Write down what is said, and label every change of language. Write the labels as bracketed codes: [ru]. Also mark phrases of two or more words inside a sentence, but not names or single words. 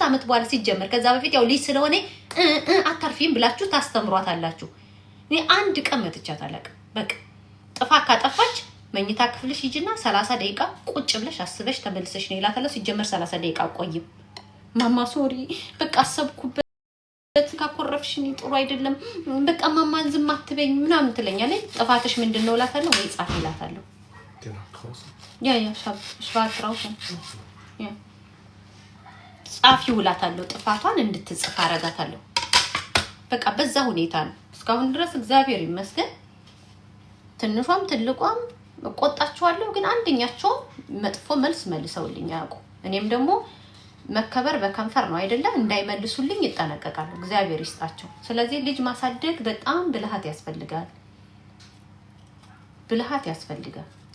[am] አመት በኋላ ሲጀመር ከዛ በፊት ያው ልጅ ስለሆነ አታርፊም ብላችሁ ታስተምሯታላችሁ። እኔ አንድ ቀን መጥቻት አላውቅም። በቃ ጥፋ ካጠፋች መኝታ ክፍልሽ ሂጂና 30 ደቂቃ ቁጭ ብለሽ አስበሽ ተመልሰሽ ነው ይላታለሁ። ሲጀመር 30 ደቂቃ ቆይም ማማ ሶሪ በቃ አሰብኩበት ካኮረፍሽኝ ጥሩ አይደለም በቃ ማማ ዝም አትበኝ ምናምን ትለኛለች። ጥፋትሽ ምንድነው እላታለሁ ወይ ጻፍ ይላታለሁ። [de] genau, draußen. Ja, ich war draußen. Ja. [am] ጻፊ ውላታለሁ ጥፋቷን እንድትጽፍ አረጋታለሁ በቃ በዛ ሁኔታ ነው እስካሁን ድረስ እግዚአብሔር ይመስገን ትንሿም ትልቋም ቆጣቸዋለሁ ግን አንደኛቸው መጥፎ መልስ መልሰውልኝ ያውቁ እኔም ደግሞ መከበር በከንፈር ነው አይደለ እንዳይመልሱልኝ ይጣነቀቃሉ እግዚአብሔር ይስጣቸው ስለዚህ ልጅ ማሳደግ በጣም ብልሃት ያስፈልጋል